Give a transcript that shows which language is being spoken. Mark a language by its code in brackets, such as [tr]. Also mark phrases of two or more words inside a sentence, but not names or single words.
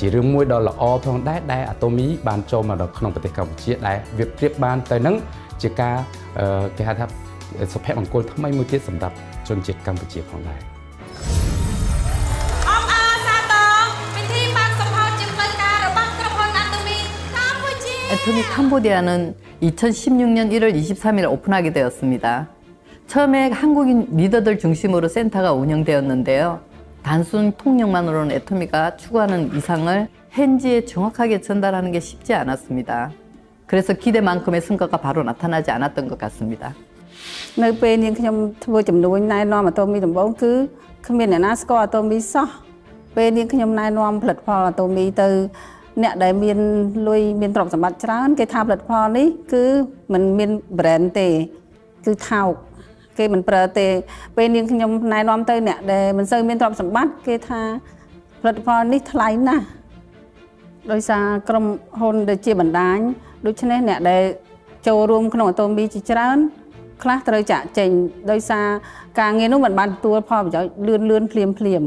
[km] រឿងមួយដ៏ល្អផងដែរដែល Atomy បានចូលមកដល់ក្នុងប្រទេសកម្ពុជាដែលវាប្រៀបបានទៅនឹងជាការគេហៅថាសុភមង្គលថ្មីមួយទៀតសម្រាប់ជនជាតិកម្ពុជាផងដែរ [ko] Atomy 캄보디아는 2016년 1월 23일 오픈하게 되었습니다. 처음에 한국인 리더들 중심으로 센터가 운영되었는데요. 단순 통역만으로는 Atomy가 추구하는 이상을 현지에 정확하게 전달하는 게 쉽지 않았습니다. 그래서 기대만큼의 성과가 바로 나타나지 않았던 것 같습니다. [km] នៅពេលនាងខ្ញុំធ្វើចំនួនណែនាំ Atomy ដំបូងគឺគ្មានអ្នកណាស្គាល់ Atomy សោះពេលនាងខ្ញុំណែនាំផលិតផល Atomy ទៅអ្នកដែលមានលុយមានទ្រព្យសម្បត្តិច្រើនគេថាផលិតផលនេះគឺមិនមាន brand ទេគឺថោកគេមិនប្រើទេពេលនាងខ្ញុំណែនាំទៅអ្នកដែលមិនសូវមានទ្រព្យសម្បត្តិគេថាផលិតផលនេះថ្លៃណាស់ដោយសារក្រុមហ៊ុនដែលជាបណ្ដាញដូច្នេះអ្នកដែលចូលរួមក្នុង Atomy ជាច្រើនខ្លះត្រូវចាក់ចេញដោយសារការងារនោះមិនបានទទួលផលប្រយោជន៍លឿនភ្លាម